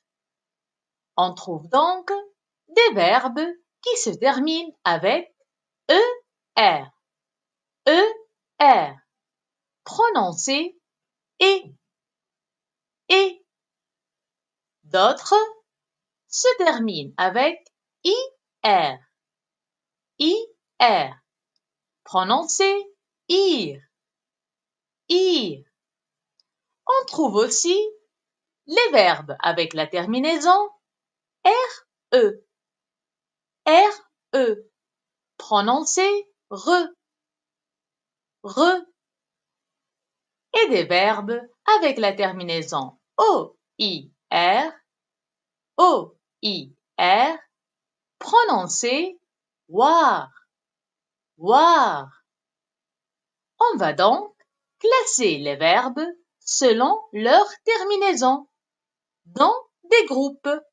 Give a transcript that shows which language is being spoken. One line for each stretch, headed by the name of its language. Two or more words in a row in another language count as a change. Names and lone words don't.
French: On trouve donc des verbes qui se terminent avec ER, ER, prononcés et. D'autres se terminent avec IR, IR, prononcés ir, ir. On trouve aussi les verbes avec la terminaison RE, RE, prononcés re, re. Et des verbes avec la terminaison OIR, OIR, prononcés war, war. On va donc classer les verbes selon leur terminaison dans des groupes.